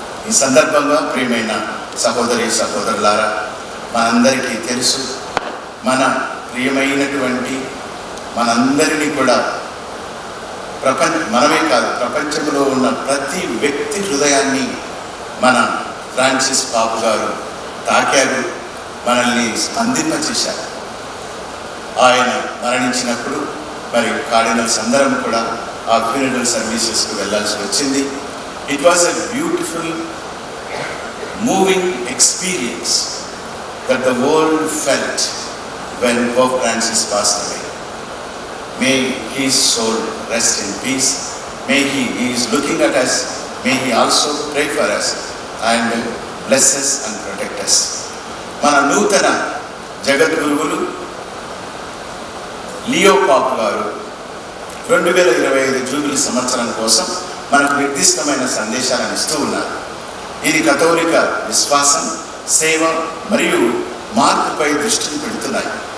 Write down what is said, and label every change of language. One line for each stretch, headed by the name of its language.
Telugu: ఈ సందర్భంగా ప్రియమైన సహోదరి సహోదరులారా, మనందరికీ తెలుసు, మన ప్రియమైనటువంటి మనందరినీ కూడా మనమే కాదు, ప్రపంచంలో ఉన్న ప్రతి వ్యక్తి హృదయాన్ని మన ఫ్రాన్సిస్ పాపు గారు తాకారు, మనల్ని స్పందింపచేశారు. ఆయన మరణించినప్పుడు మరి కార్డినల్స్ అందరం కూడా ఆ ఫ్యూనరల్ సర్వీసెస్కు వెళ్ళాల్సి వచ్చింది.
English: It was a beautiful moving experience that the world felt when Pope Francis passed away. May his soul rest in peace. May he is looking at us. May he also pray for us and bless us and protect us.
Telugu: మన నూతన జగద్గురువులు Leo pop గారు 2025 jubilee సంవత్సరం కోసం మనకు నిర్దిష్టమైన సందేశాలను ఇస్తూ ఉన్నారు. ఇది కథోలిక విశ్వాసం, సేవ మరియు మార్పుపై దృష్టిని పెడుతున్నాయి.